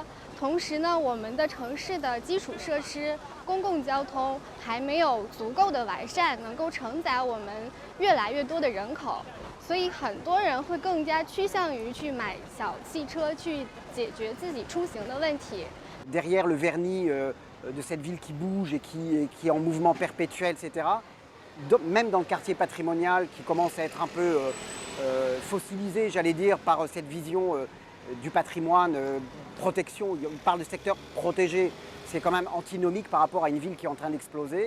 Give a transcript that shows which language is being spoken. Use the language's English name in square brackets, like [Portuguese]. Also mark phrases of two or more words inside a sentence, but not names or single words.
[Chinese] 同时呢，我们的城市的基础设施、公共交通还没有足够的完善，能够承载我们越来越多的人口。所以很多人会更加趋向于去买小汽车，去解决自己出行的问题。 [French] Derrière le vernis de cette ville qui bouge et qui est en mouvement perpétuel, etc. Même dans le quartier patrimonial qui commence à être un peu fossilisé, j'allais dire, par cette vision du patrimoine, protection. On parle de secteur protégé, c'est quand même antinomique par rapport à une ville qui est en train d'exploser.